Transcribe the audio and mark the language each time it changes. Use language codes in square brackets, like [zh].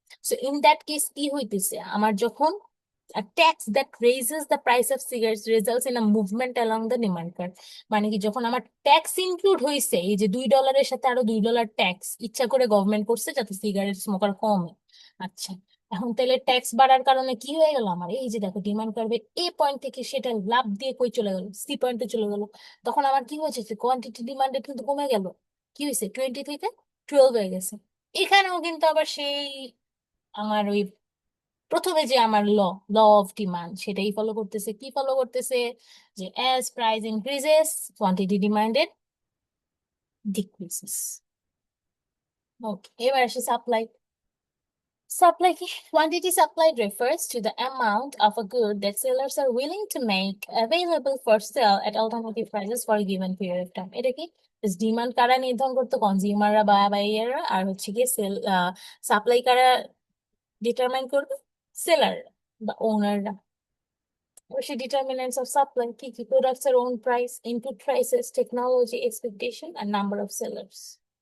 [bn] So in that case কি হইতেছে, আমার যখন [en] a tax that raises the price of cigarettes results in a movement along the demand curve। [bn] মানে কি, যখন আমার ট্যাক্স ইনক্লুড হয়েছে, এই যে $2 সাথে আরো $2 ট্যাক্স ইচ্ছা করে গভর্নমেন্ট করছে যাতে সিগারেট স্মোকার কমে। আচ্ছা, এখন তাহলে ট্যাক্স বাড়ার কারণে কি হয়ে গেল, আমার এই যে দেখো ডিমান্ড কার্ভে এ পয়েন্ট থেকে সেটা লাভ দিয়ে কই চলে গেল, সি পয়েন্টে চলে গেল। তখন আমার কি হয়েছে, কোয়ান্টিটি ডিমান্ডেড কিন্তু কমে গেল। কি হয়েছে, 20 থেকে 12 হয়ে গেছে। এখানেও কিন্তু আবার সেই আমার ওই প্রথমে যে আমার ল অফ ডিমান্ড সেটাই ফলো করতেছে। কি ফলো করতেছে, যে [en] As price increases quantity demanded decreases. [bn] ওকে, এবার আসে supply. [en] Supply quantity supplied refers to the amount of a good that sellers are willing to make available for sale at alternative prices for a given period of time. [bn] এটা কি, demand কারা নির্ধারণ করতো, কনজিউমাররা বা বাইয়াররা, আর হচ্ছে কি সেল, সাপ্লাই কারা determine করবে, সেলার বা ওনাররা। [en] She determinants of supply [bn] কি কি, [en] products are own price, input prices, technology expectation and number of sellers।